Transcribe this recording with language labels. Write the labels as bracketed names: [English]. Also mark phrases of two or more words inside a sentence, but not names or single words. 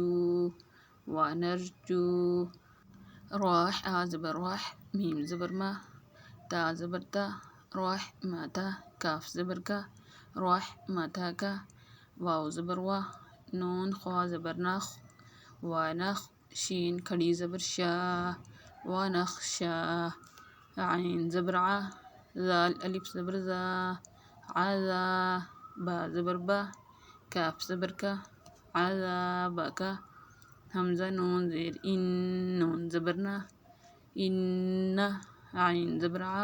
[Urdu] وانرجو، راح آ زبر راح، میم زبر ما، تا زبر تا، راح ماتا، کاف زبر کا، راح ماتا کا، واو زبر وا، نون خوا زبر نخ، وانخ، شین کھڑی زبر شا، وانخ شا، عین زبر ع، زال الف زبر زا، عزا، با زبر با، کاف زبر کا، عذاب کا، حمزہ نون زیر ان، نون زبر نا، ان، عین زبر ع،